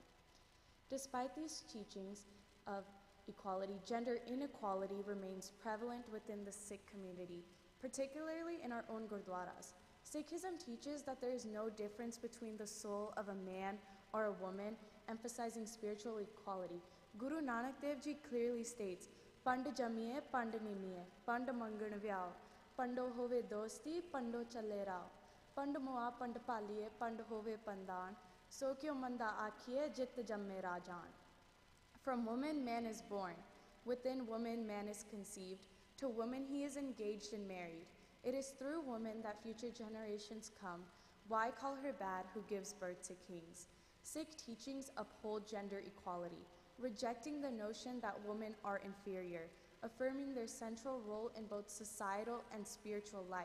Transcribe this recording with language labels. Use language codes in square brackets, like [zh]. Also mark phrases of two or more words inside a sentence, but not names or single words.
[en] Despite these teachings of equality, gender inequality remains prevalent within the Sikh community, particularly in our own Gurdwaras. Sikhism teaches that there is no difference between the soul of a man or a woman, emphasizing spiritual equality. Guru Nanak Dev Ji clearly states, [pa] ਭੰਡਿ ਜੰਮੀਐ, ਭੰਡਿ ਨਿੰਮੀਐ, ਭੰਡਿ ਮੰਗਣੁ ਵੀਆਹੁ, ਭੰਡਹੁ ਹੋਵੈ ਦੋਸਤੀ, ਭੰਡਹੁ ਚਲੈ ਰਾਹੁ, ਭੰਡੁ ਮੁਆ, ਭੰਡੁ ਭਾਲੀਐ, ਭੰਡਿ ਹੋਵੈ ਬੰਧਾਨੁ, ਸੋ ਕਿਉ ਮੰਦਾ ਆਖੀਐ, ਜਿਤੁ ਜੰਮਹਿ ਰਾਜਾਨ. [en] From woman, man is born. Within woman, man is conceived. To woman, he is engaged and married. It is through woman that future generations come. Why call her bad who gives birth to kings? Sikh teachings uphold gender equality, rejecting the notion that women are inferior, affirming their central role in both societal and spiritual life.